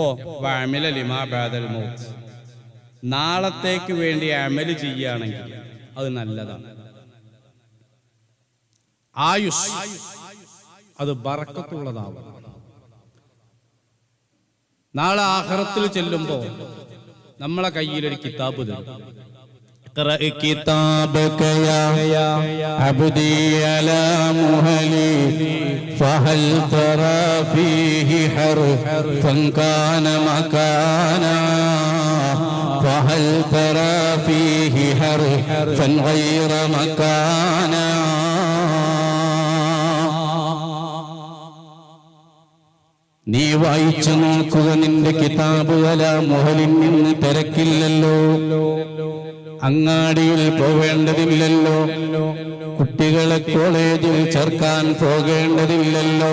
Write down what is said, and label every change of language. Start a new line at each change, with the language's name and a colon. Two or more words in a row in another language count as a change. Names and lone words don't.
Arabic: وعمل لما بعد الموت,
Malayalam: നാളത്തേക്ക് വേണ്ടി അമല് ചെയ്യുകയാണെങ്കിൽ അത് നല്ലതാണ്. ആയുസ് അത് ബറക്കത്തുള്ളതാവും. നാളെ ആഖിറത്തിൽ ചെല്ലുമ്പോൾ നമ്മളെ കയ്യിലൊരു കിതാബ് തരും.
Arabic: اقرأ كتابك يا عبدي على مهلي فهل ترى فيه حرفا كان مكانا فهل ترى فيه حرفا غير مكانا.
Malayalam: നീ വായിച്ചു നോക്കുക, നിന്റെ കിതാബ് അലാ മുഹലിൽ നിന്ന് തിരക്കില്ലല്ലോ, അങ്ങാടിയിൽ പോവേണ്ടതില്ലല്ലോ, കുട്ടികളെ കോളേജിൽ ചേർക്കാൻ പോകേണ്ടതില്ലല്ലോ.